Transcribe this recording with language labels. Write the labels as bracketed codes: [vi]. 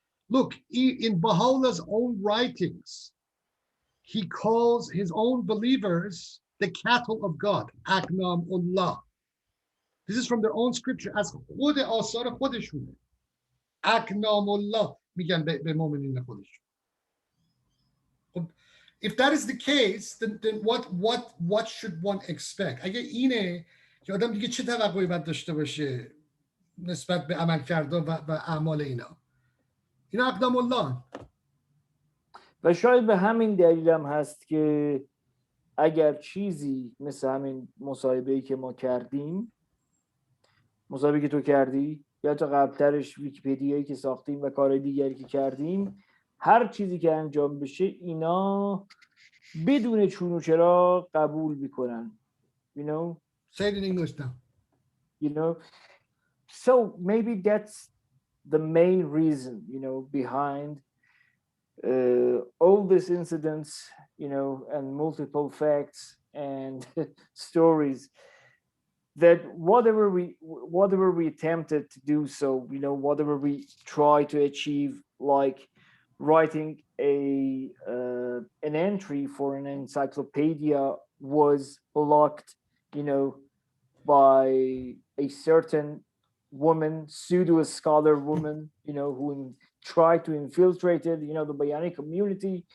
[en] Look, in Baha'u'llah's own writings, he calls his own believers the cattle of God, اقنام الله. This is from their own scripture, [fa] از خود آثار خودشونه. [en] اقنام الله. [fa] میگن به مؤمنین خودشون. خب [en] if that is the case then what should one expect؟ [fa] اگه اینه که آدم دیگه چه توقعی باید داشته باشه نسبت به عملکردها و اعمال اینا اقدام الله. و شاید به همین دلیل هم هست که اگر چیزی مثل همین مصاحبه‌ای که ما کردیم، مصاحبه‌ای که تو کردی یا تا قبلترش ویکی‌پدیایی که ساختیم و کارهای دیگری که کردیم، هر چیزی که انجام بشه اینا بدون چون و چرا قبول میکنن. [en] You know? Say it in English now. You know? So maybe that's the main reason, you know, behind all these incidents, you know, and multiple facts and stories, that whatever we attempted to do, so you know, whatever we try to achieve, like writing an entry for an encyclopedia was blocked, you know, by a certain woman, pseudo scholar woman, you know, who tried to infiltrate it, you know, the Baha'i community.